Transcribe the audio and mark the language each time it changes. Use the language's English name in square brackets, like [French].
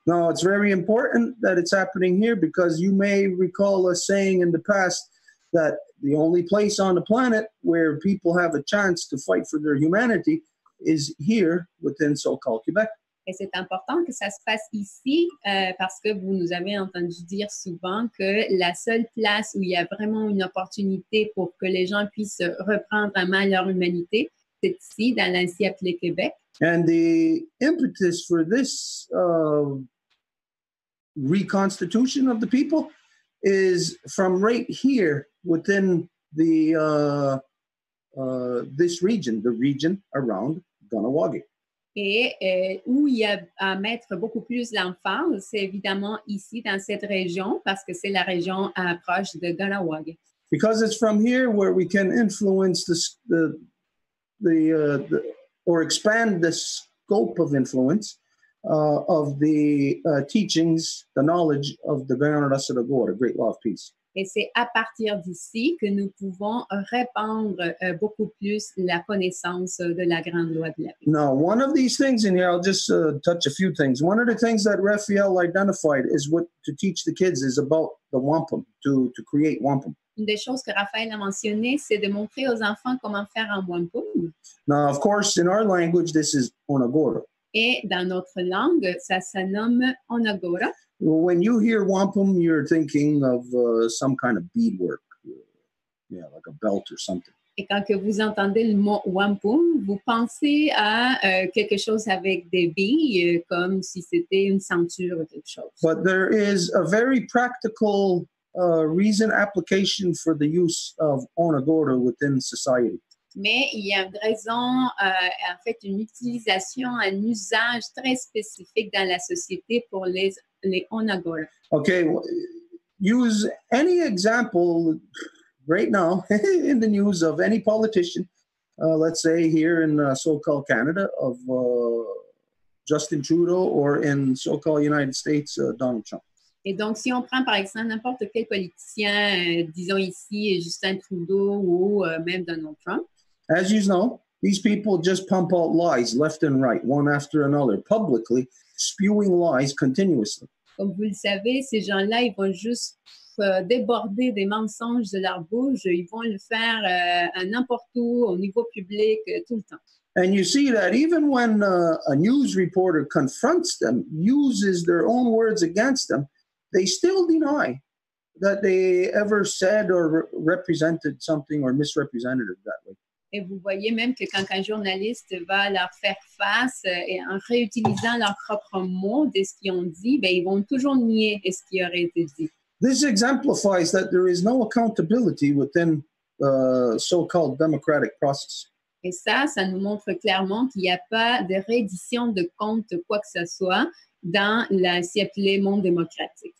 [English] Now, it's very important that it's happening here because you may recall us saying in the past that the only place on the planet where people have a chance to fight for their humanity is here within so-called Quebec. [French] Et c'est important que ça se passe ici parce que vous nous avez entendu dire souvent que la seule place où il y a vraiment une opportunité pour que les gens puissent reprendre en main leur humanité, c'est ici, dans l'ancien appelé Québec. [English] And the impetus for this reconstitution of the people is from right here within the this region, the region around Kahnawà. [French] Et où il y a à mettre beaucoup plus l'emphase, c'est évidemment ici, dans cette région, parce que c'est la région proche de Kahnawà. [English] Because it's from here where we can influence the or expand the scope of influence of the teachings, the knowledge of the Kahnawà, Great Law of Peace. [French] Et c'est à partir d'ici que nous pouvons répandre beaucoup plus la connaissance de la grande loi de la paix. [English] Now, one of these things in here, I'll just touch a few things. One of the things that Raphael identified is what to teach the kids is about the Wampum, to create Wampum. [French] Une des choses que Raphaël a mentionné, c'est de montrer aux enfants comment faire un Wampum. [English] Now, of course, in our language, this is onagora. [French] Et dans notre langue, ça se nomme onagora. [English] Well, when you hear wampum, you're thinking of some kind of beadwork, like a belt or something. [French] Et quand que vous entendez le mot wampum, vous pensez à quelque chose avec des billes, comme si c'était une ceinture ou quelque chose. [English] But there is a very practical reason application for the use of onagora within society. [French] Mais il y a une raison, en fait, une utilisation, un usage très spécifique dans la société pour les onagora. [English] Okay, use any example right now in the news of any politician, let's say here in so-called Canada, of Justin Trudeau, or in so-called United States, Donald Trump. [French] Et donc, si on prend par exemple n'importe quel politicien, disons ici Justin Trudeau ou même Donald Trump, [English] as you know, these people just pump out lies left and right, one after another, publicly, spewing lies continuously. [French] Comme vous le savez, ces gens-là, ils vont juste déborder des mensonges de leur bouche. Ils vont le faire à n'importe où, au niveau public, tout le temps. [English] And you see that even when a news reporter confronts them, uses their own words against them, they still deny that they ever said or represented something or misrepresented it that way. [French] Et vous voyez même que quand un journaliste va leur faire face et en réutilisant leurs propres mots de ce qu'ils ont dit, ben, ils vont toujours nier ce qui aurait été dit. [English] This exemplifies that there is no accountability within the so-called democratic process. [French] Et ça nous montre clairement qu'il n'y a pas de reddition de compte de quoi que ce soit dans si appelé monde démocratique.